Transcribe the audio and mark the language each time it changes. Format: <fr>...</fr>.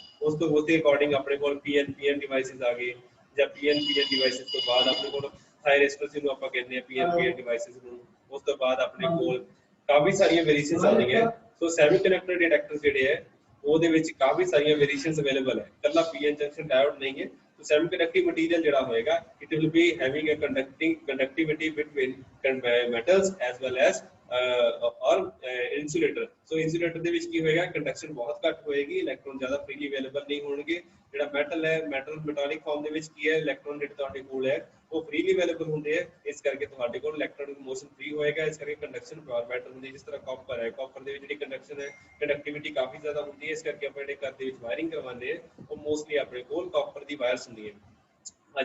<pa>ਉਸ ਤੋਂ ਉਹਦੇ ਅਕੋਰਡਿੰਗ ਆਪਣੇ ਕੋਲ ਪੀਐਨ ਡਿਵਾਈਸਿਸ ਆ ਗਏ, ਜਾਂ ਪੀਐਨ ਡਿਵਾਈਸਿਸ ਤੋਂ ਬਾਅਦ ਆਪਣੇ ਕੋਲ ਥਾਇਰਿਸਟਰ ਜਿਹਨੂੰ ਆਪਾਂ ਕਹਿੰਦੇ ਆ ਪੀਐਨ ਡਿਵਾਈਸਿਸ ਨੂੰ। ਉਸ ਤੋਂ ਬਾਅਦ ਆਪਣੇ ਕੋਲ ਕਾਫੀ ਸਾਰੀਆਂ ਵੇਰੀਏਸ਼ਨਸ ਆਉਂਦੀਆਂ। ਸੋ ਸੈਮੀਕੰਡਕਟਰ ਡਿਟੈਕਟਰ ਜਿਹੜੇ ਹੈ ਉਹਦੇ ਵਿੱਚ ਕਾਫੀ ਸਾਰੀਆਂ ਵੇਰੀਏਸ਼ਨਸ ਅਵੇਲੇਬਲ ਹੈ, ਇਕੱਲਾ ਪੀਐਨ ਜੰਕਸ਼ਨ ਡਾਇਓਡ ਨਹੀਂ ਹੈ।</pa> <en>So semiconducting material</en> <pa>ਜਿਹੜਾ ਹੋਏਗਾ,</pa> <en>it will be having a conductivity between metals as well as or insulator।</en> <pa>So insulator ਦੇ ਵਿੱਚ ਕੀ ਹੋਏਗਾ, ਕੰਡਕਸ਼ਨ ਬਹੁਤ ਘੱਟ ਹੋਏਗੀ, ਇਲੈਕਟ੍ਰੋਨ ਜ਼ਿਆਦਾ ਫ੍ਰੀਲੀ ਅਵੇਲੇਬਲ ਨਹੀਂ ਹੋਣਗੇ। ਜਿਹੜਾ ਮੈਟਲ ਹੈ, ਮੈਟਾਲਿਕ ਫਾਰਮ ਦੇ ਵਿੱਚ ਕੀ ਹੈ, ਇਲੈਕਟ੍ਰੋਨ ਜਿਹੜੇ ਤੁਹਾਡੇ ਕੋਲ ਹੈ ਉਹ ਫ੍ਰੀਲੀ ਅਵੇਲੇਬਲ ਹੁੰਦੇ ਆ, ਇਸ ਕਰਕੇ ਤੁਹਾਡੇ ਕੋਲ ਇਲੈਕਟ੍ਰੋਨਿਕ ਮੋਸ਼ਨ ਫ੍ਰੀ ਹੋਏਗਾ, ਇਸ ਕਰਕੇ ਕੰਡਕਸ਼ਨ ਪਾਵਰ ਬੈਟਰ ਹੁੰਦੀ ਹੈ। ਜਿਸ ਤਰ੍ਹਾਂ ਕਾਪਰ ਹੈ, ਕਾਪਰ ਦੇ ਵਿੱਚ ਜਿਹੜੀ ਕੰਡਕਸ਼ਨ ਹੈ, ਕੰਡਕਟਿਵਿਟੀ ਕਾਫੀ ਜ਼ਿਆਦਾ ਹੁੰਦੀ ਹੈ, ਇਸ ਕਰਕੇ ਆਪਾਂ ਜਿਹੜੇ ਘਰ ਦੇ ਵਿੱਚ ਵਾਇਰਿੰਗ ਕਰਵਾਉਂਦੇ ਆ ਉਹ ਮੋਸਟਲੀ ਆਪਣੇ ਕੋਲ ਕਾਪਰ ਦੀ ਵਾਇਰਸ ਹੁੰਦੀ ਹੈ।</pa>